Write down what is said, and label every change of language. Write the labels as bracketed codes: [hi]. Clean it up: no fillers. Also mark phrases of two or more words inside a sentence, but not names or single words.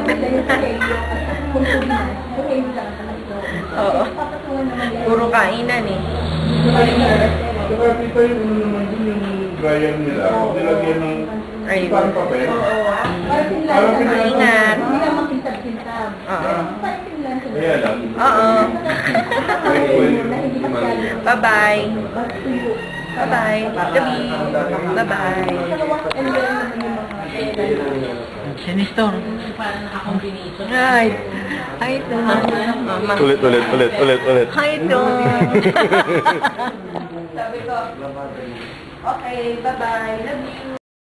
[tl] Oo. Puro kainan eh. Saka dito yung naman dun yung dryer nila. Nilagyan ng Ayun. papel. Ingat. Oo. Kaya lang. Oo. [en] Bye-bye. Bye-bye. Gabi. Bye-bye. Sinistor. Hi. Hi, Tom. Mama. [tl] Ulit. [en] Hi, Tom. [tl] Sabi ko, [en] okay, bye-bye. Love you.